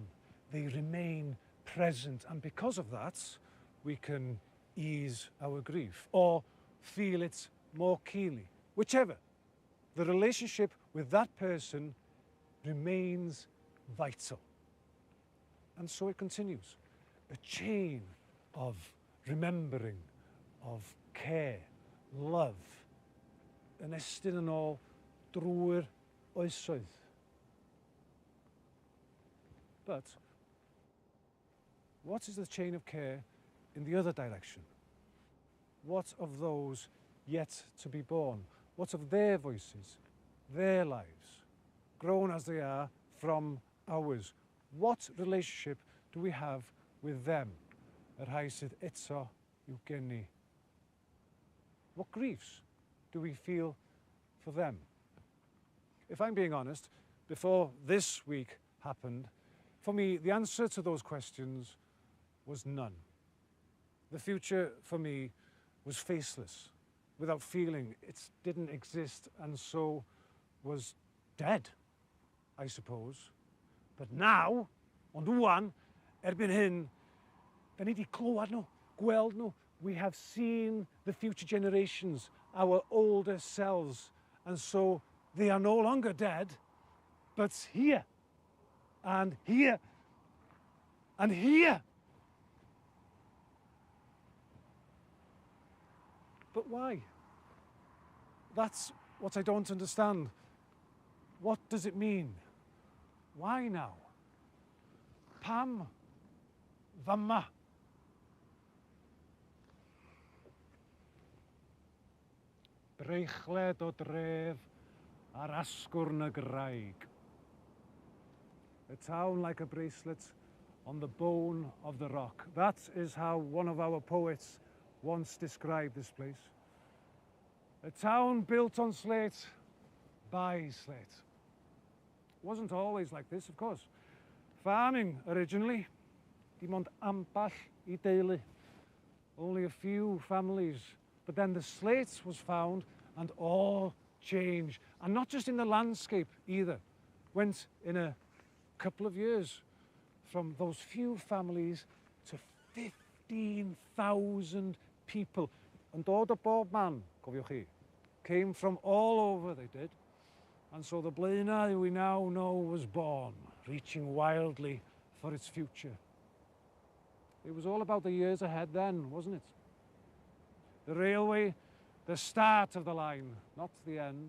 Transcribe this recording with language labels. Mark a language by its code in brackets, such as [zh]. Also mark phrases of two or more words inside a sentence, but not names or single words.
[en] They remain present, and because of that, we can ease our grief or feel it more keenly. Whichever, the relationship with that person remains vital. And so it continues. A chain of remembering, of care, love, [cy] yn estyn yn ôl drwy'r oesoedd. [en] But what is the chain of care in the other direction? What of those yet to be born? What of their voices, their lives, grown as they are from ours? What relationship do we have with them? [cy] Yr rhai sydd eto i'w geni. [en] What griefs do we feel for them? If I'm being honest, before this week happened, for me, the answer to those questions was none. The future, for me, was faceless, without feeling. It didn't exist, and so was dead, I suppose. But now, [cy] ond wan, erbyn hyn, da ni 'di clywed nhw, gweld nhw. [en] We have seen the future generations, our older selves, and so they are no longer dead, but here, and here, and here. But why? That's what I don't understand. What does it mean? Why now? [cy] Pam? Fama? Breichlet o dref ar asgwrn y graig. [en] A town like a bracelet on the bone of the rock. That is how one of our poets once described this place. A town built on slate by slate. It wasn't always like this, of course. Farming originally, [cy] dim ond amball I deulu. [en] Only a few families. But then the slate was found and all changed. And not just in the landscape either. Went in a couple of years from those few families to 15,000 people. [cy] And dod o bob man, cofiwch chi, [en] came from all over, they did. And so the Blaenau we now know was born, reaching wildly for its future. It was all about the years ahead then, wasn't it? The railway, the start of the line, not the end.